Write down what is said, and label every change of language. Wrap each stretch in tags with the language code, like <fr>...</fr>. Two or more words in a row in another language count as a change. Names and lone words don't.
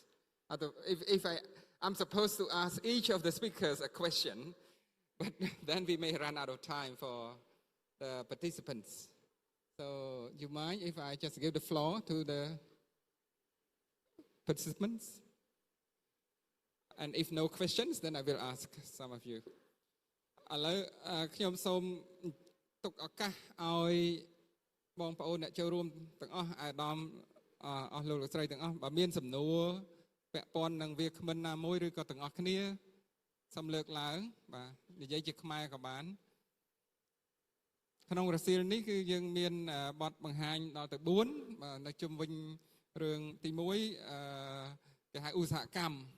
<en>If I'm supposed to ask each of the speakers a question, but then we may run out of time for the participants. So, you mind if I just give the floor to the participants? And if no questions, then I will ask some of you.</en> <km>ឥឡូវខ្ញុំសូមទុកឱកាសឲ្យបងប្អូនអ្នកចូលរួមទាំងអស់អាដាមអស់លោកស្រីទាំងអស់បើមានសំណួរពាក់ព័ន្ធនឹងវាគ្មិនណាមួយឬក៏ទាំងអស់គ្នាសូមលើកឡើងបាទនិយាយជាខ្មែរក៏បានក្នុងរសៀលនេះគឺយើងមានបទបង្ហាញដល់ទៅ4បាទនៅជុំវិញរឿងទី1គេហៅឧស្សាហកម្ម</km>